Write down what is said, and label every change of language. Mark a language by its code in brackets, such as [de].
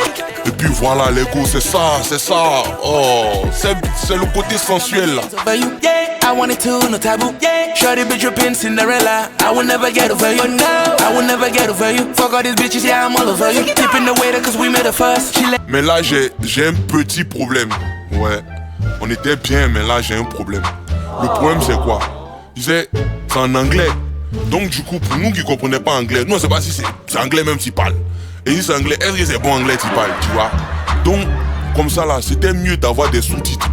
[fr] Et puis voilà, l'ego, c'est ça. Oh, c'est le côté sensuel là. [en] I wanted to, no taboo. Shorty bitch, you're pin Cinderella. I will never get over you. I will never get over you. Fuck all these bitches, yeah, I'm all over you. Tipping the waiter cause we made a fuss. [fr] Mais là, j'ai un petit problème. Ouais, on était bien, mais là, j'ai un problème. Le problème, c'est quoi? Je disais, c'est en anglais. Donc, du coup, pour nous qui ne comprenaient pas anglais, nous, on ne sait pas si c'est anglais même s'ils parlent. Et si c'est anglais, est-ce que c'est bon anglais s'ils parlent, tu vois? Donc, comme ça, là, c'était mieux d'avoir des sous-titres.